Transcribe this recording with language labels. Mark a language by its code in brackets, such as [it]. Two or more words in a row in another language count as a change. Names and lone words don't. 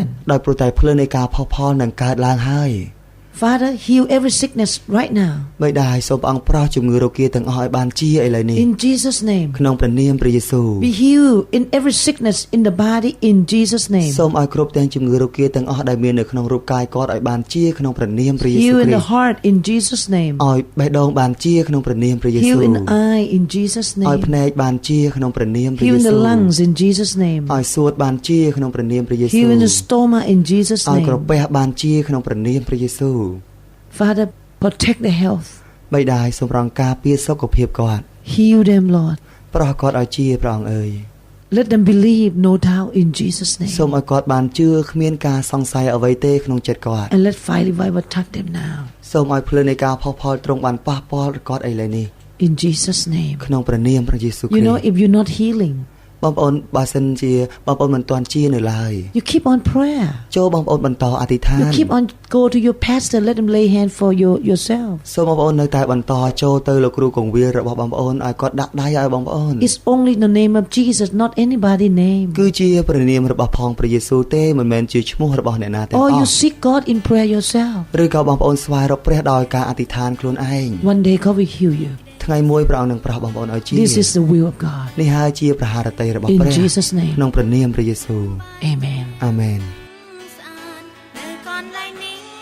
[km] ដោយព្រោះតែភ្លើងនៃការផុសផុលនឹងកើតឡើងហើយ [en] Father, heal every sickness right now. [km] បិតាសូមព្រះអង្គប្រោះជំងឺរោគាទាំងអស់ឲ្យបានជាឥឡូវនេះ [en] In Jesus' name. [km] ក្នុងព្រះនាមព្រះយេស៊ូវ [en] Be healed in every sickness in the body in Jesus' name. [km] សូមឲ្យគ្រប់ទាំងជំងឺរោគាទាំងអស់ដែលមាននៅក្នុងរូបកាយគាត់ឲ្យបានជាក្នុងព្រះនាមព្រះយេស៊ូវ [en] Heal [km] គ្ [en] in [km] រី [en] the [km] ស្ទ [en] heart in Jesus' name. [km] ឲ្យបេះដូងបានជាក្នុងព្រះនាមព្រះយេស៊ូ [en] Heal [km] វ [en] in the eye in Jesus' [km] ឲ្យ [en] name. [km] ភ្នែកបានជាក្នុងព្រះនាមព្រះយេ [en] Heal in [km] ស៊ូ [en] the [km] វ [en] lungs in Jesus' name. [km] ឲ្យសួតបានជាក្នុងព្រះនាមព្រះយេស៊ូវ [en] Heal in the stomach in Jesus' [km] ឲ្យក្រ [en] name. [km] ពះបានជាក្នុងព្រះនាមព្រះយេស៊ូវ [en] Father, protect their health. [km] បិតាសូមប្រងការពារសុខភាពគាត់ [en] Heal them, Lord. [km] ប្រោះគាត់ឲ្យជាព្រះអង្គអើយ [en] Let them believe, no doubt, in Jesus' [km] សូម [en] name. [km] ឲ្យគាត់បានជឿគ្មានការសង្ស័យអ្វីទេក្នុងចិត្តគាត់ [en] And let fire revival touch them now. [km] សូមឲ្យភ្លើងនៃការផុសផុលទ្រង់បានប៉ះពាល់គាត់ឥឡូវនេះ [en] In Jesus' name. [km] ក្នុងព្រះនាមព្រះយេស៊ូវគ្រី [en] You [km] ស្ [en] know, [km] ទ [en] if you're not healing, [km] បងប្អូនបើសិនជាបងប្អូនមិនទាន់ជានៅឡើយ [en] you keep on prayer. [km] ចូលបងប្អូនបន្តអធិដ្ឋា [en] You [km] ន [en] keep on go to your pastor, let him lay hand for yourself. [km] សូមបងប្អូននៅតែបន្តចូលទៅលោកគ្រូកងវិលរបស់បងប្អូនឲ្យគាត់ដាក់ដៃឲ្យបងប្អូន [en] It's only the name of Jesus, not anybody's name. [km] គឺជាព្រះនាមរបស់ផងព្រះយេស៊ូវទេមិនមែនជាឈ្មោះរបស់អ្នកណាទាំងអ [en] Or you [km] ស់ [en] seek God in prayer yourself. [km] ឬក៏បងប្អូនស្វែងរកព្រះដោយការអធិដ្ឋានខ្លួនឯង [en] One day God will heal you. [km] ថ្ងៃមួយព្រះអង្គនឹងប្រោះបងប្អូនឲ្យជា [en] This is the will of God. [km] នេះហើយជាព្រះハរតីរបស់ [en] In [km] ព្រះ [en] Jesus' name. [km] ក្នុងព្រះនាមព្រះយេស៊ូវ [en] Amen. [km] អាមែន នៅកន្លែងនេះ